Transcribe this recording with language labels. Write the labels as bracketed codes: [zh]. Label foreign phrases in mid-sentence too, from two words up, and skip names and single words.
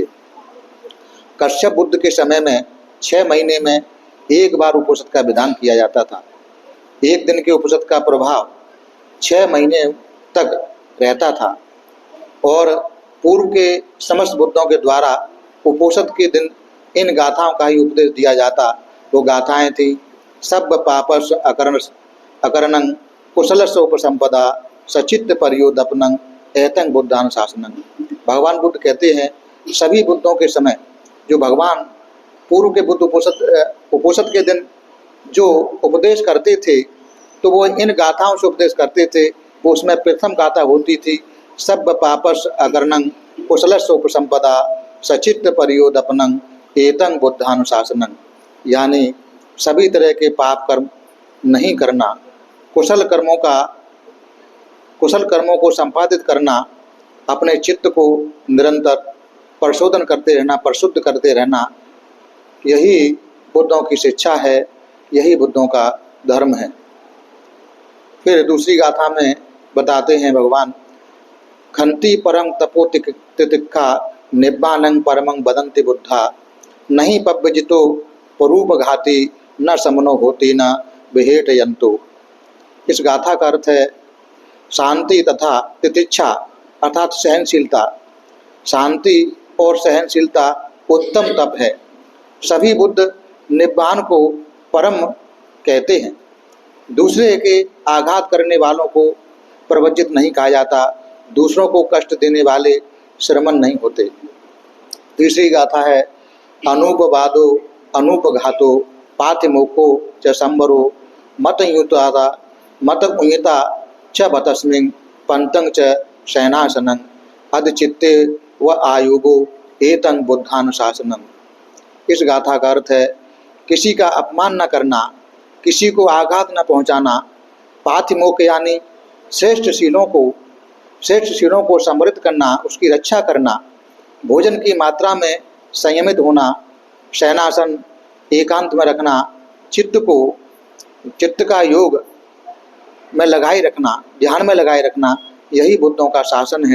[hi] कश्यप बुद्ध के समय में 6 महीने में एक बार उपोषद का विधान किया जाता था। एक दिन के उपोषद का प्रभाव 6 महीने तक रहता था और पूर्व के समस्त बुद्धों के द्वारा उपोषद के दिन इन गाथाओं का ही उपदेश दिया जाता। वो गाथाएं थी, [pi] सब पापस अकरणं कुशलस उपसंपदा सचित्त परियोदपनं एतं बुद्धानुशासनं। [hi] भगवान बुद्ध कहते हैं, सभी बुद्धों के समय जो भगवान पूर्व के बुद्ध उपोषद के दिन जो उपदेश करते थे तो वो इन गाथाओं से उपदेश करते थे। वो उसमें प्रथम गाथा होती थी, [pi] सब पापस अकरणं कुशलस उपसंपदा सचित्त परियोदपनं एतं बुद्धानुशासनं। [hi] यानी सभी तरह के पाप कर्म नहीं करना, कुशल कर्मों को संपादित करना, अपने चित्त को निरंतर परिशोधन करते रहना, परिशुद्ध करते रहना, यही बुद्धों की शिक्षा है, यही बुद्धों का धर्म है। फिर दूसरी गाथा में बताते हैं भगवान, [pi] खंति परम तपो तितिक्षा निब्बानं परमं वदन्ति बुद्धा नहीं पव्यजितो परूप घाति न समनो होती न विहेट यंतो। [hi] इस गाथा का अर्थ है शांति तथा तितिक्षा अर्थात सहनशीलता। शांति और सहनशीलता उत्तम तप है। सभी बुद्ध निब्बान को परम कहते हैं। दूसरे के आघात करने वालों को प्रवज्जित नहीं कहा जाता, दूसरों को कष्ट देने वाले श्रमण नहीं होते। तीसरी गाथा है, [pi] अनूपवादो अनूपघातो पातिमोको च संबरो मत उयता च बतस्मिन् पंतं च शयनासनं अधचित्ते व आयुगो एतं बुद्धानुशासनं। [hi] इस गाथा का अर्थ है, किसी का अपमान न करना, किसी को आघात न पहुंचाना, पातिमोक यानी श्रेष्ठ शीलों को समृद्ध करना, उसकी रक्षा करना, भोजन की मात्रा में संयमित होना, शयनासन एकांत में रखना, चित्त का योग में लगाए रखना, ध्यान में लगाए रखना, यही बुद्धों का शासन है।